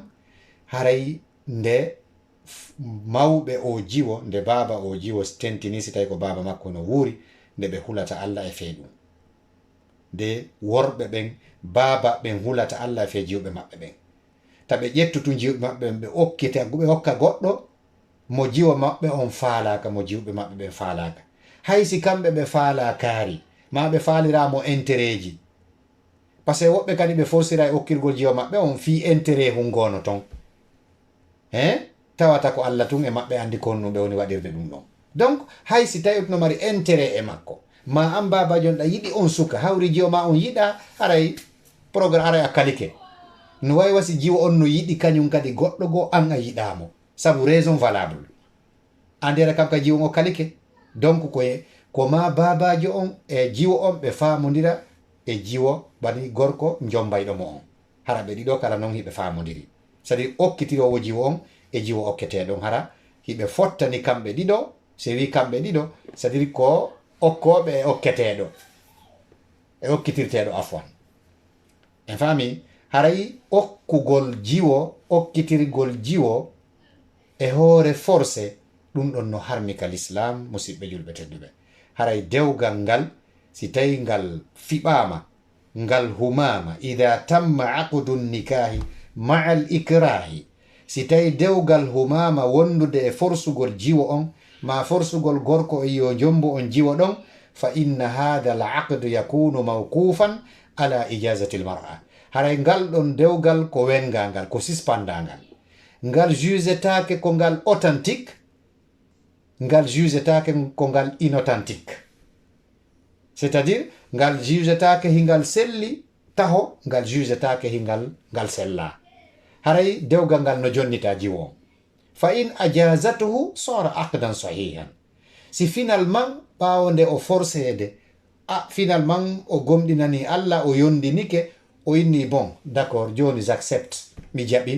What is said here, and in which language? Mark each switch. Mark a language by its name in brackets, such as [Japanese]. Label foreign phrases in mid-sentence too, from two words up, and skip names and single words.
[Fula] haray nde mawɓe o jiwo nde baaba o jiwo tentini si tawi ko baaba makko no wuuri nde ɓe hulata Allah e fee ɗum nde worɓe ɓen baaba ɓen hulata Allah e fee jiwɓe maɓɓe ɓen taɓe ƴettutu jiwɓe maɓɓe ɓe okkita ɓe hokka goɗɗo mo jiwo maɓɓe on faalaka mo jiwɓe maɓɓe ɓen faalaka hay si kamɓe ɓe faala kaari ma ɓe faaliramo intérêt ji [French] par ce que [Fula] woɓɓe kadi ɓe forsira e okkirgol jiwo maɓɓe on fi intérêt hungono ton tawata ko Allah tun e maɓɓe andi kon ɗum ɓe woni waɗirde ɗum ɗon donc hay si tawi no mari intérêt e makko ma an babajo ɗa yiɗi on suka hawri jiwo ma on yiɗa haray programme aray a kalike no wawi wasi jiwo on no yiɗi kañum kadi goɗɗo goo an a yiɗamo sabu raison valable andera kam ka jiwo o kalike donc koye ko ma babajo on e jiwo on ɓe famodira e jiwo bani gorko jombayɗomo on hara ɓe ɗiɗo kala noon hiɓe famodiri [French] c'est à dire [Fula] okkitirowo jiwo on e jiwo okketeɗon hara hiɓe fottani kamɓe ɗiɗo se wi kamɓe ɗiɗo [French] c'est à dire [Fula] ko okkoɓe e okketeɗo e okkitirteɗo afwan en fami haray okkugol jiwo okkitirgol jiwo e hoore forcé ɗum ɗon no harmi ka l'islam musidɓe julɓe tedduɓe haray dewgal ngal si tawi ngal fiɓama ngal humama [Arabic] إذا تم عقد النكاح مع الإكراه [Fula] si tawi dewgal humama wondude e forsugol jiwo on ma forsugol gorko e yo jombo on jiwo ɗon [Arabic] فإن هذا العقد يكون موقوفا على إجازة المرأة [Fula] haray ngal ɗon dewgal ko wengangal ko suspandangal ngal jugetake ko ngal authentique ngal jugetake ko ngal inauthentique [French] c'est à dire [Fula] ngal jugetake hingal selli taho ngal jugetake hingal ngal sella haray dewgal ngal no jonnita jiwo on [Arabic] فإن أجازته صار عقدا صحيحا [Fula] si finalement ɓawde o forcede finalement o gomɗinani Allah o yondinike o inni [French] bon d'accord [Fula] joni j'accepte mi jaɓi